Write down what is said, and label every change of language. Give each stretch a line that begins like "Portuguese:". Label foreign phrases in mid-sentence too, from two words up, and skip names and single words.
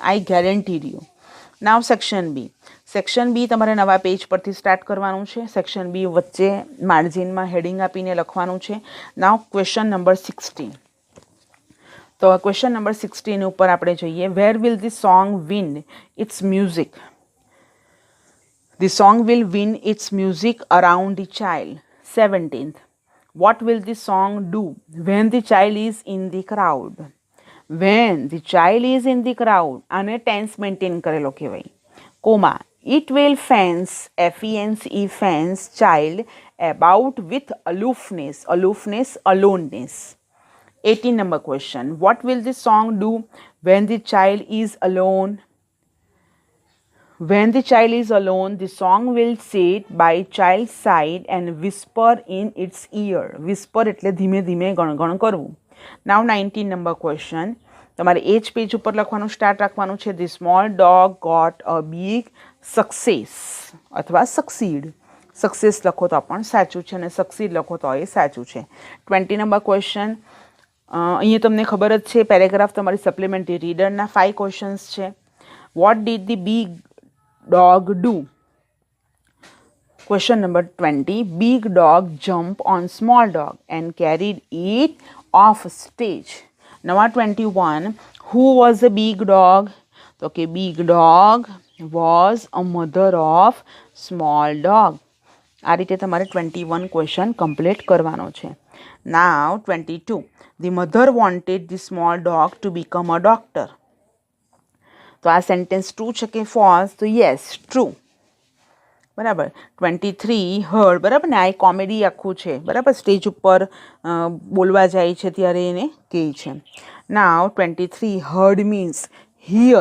English: I guarantee you. Now section B. section B
Gujarati: તમારે નવા પેજ પરથી સ્ટાર્ટ કરવાનું છે.
English: section B
Gujarati: વચ્ચે માર્જિનમાં હેડિંગ આપીને લખવાનું છે.
English: Now question number 16.
Gujarati: તો
English: question number
Gujarati: 16 ઉપર આપણે જોઈએ,
English: where will the song win its music? The song will win its music around the child. 17th. What will the song do when the child is in the crowd? When the child is in the crowd,
Gujarati: અને
English: tense maintain
Gujarati: કરેલો કહેવાય. કોમા,
English: it will fence, F-E-N-C-E, fence child about with aloofness, aloofness, aloneness. 18 number question. What will the song do when the child is alone? When the child is alone, the song will sit by child's side and whisper in its ear.
Gujarati: Whisper એટલે ધીમે ધીમે ગણગણ કરવું.
English: Now 19 number question.
Gujarati: તમારે એ જ પેજ ઉપર લખવાનું સ્ટાર્ટ રાખવાનું છે.
English: The small dog got a big success અથવા succeed.
Gujarati: Success લખો તો પણ સાચું છે અને succeed લખો તો એ સાચું છે.
English: 20 number question.
Gujarati: અહીંયા તમને ખબર જ છે, પેરેગ્રાફ તમારી
English: supplementary reader
Gujarati: 5 ક્વેશ્ચન્સ છે.
English: What did the big dog do? Question number 20. Big dog jumped on small dog and carried it off stage. Number 21. Who was the big dog? Okay, big dog was a mother of small dog.
Gujarati: આ રીતે તમારે 21 ક્વેશ્ચન કમ્પ્લીટ કરવાનો છે.
English: Now 22. The mother wanted the small dog to become a doctor.
Gujarati: તો આ
English: sentence true
Gujarati: છે કે ફોલ્સ? તો
English: yes, true.
Gujarati: બરાબર. 23 હર્ડ, બરાબર ને, આ કોમેડી આખું છે, બરાબર, સ્ટેજ ઉપર બોલવા જાય છે ત્યારે એને કહે છે.
English: Now 23 heard means hear.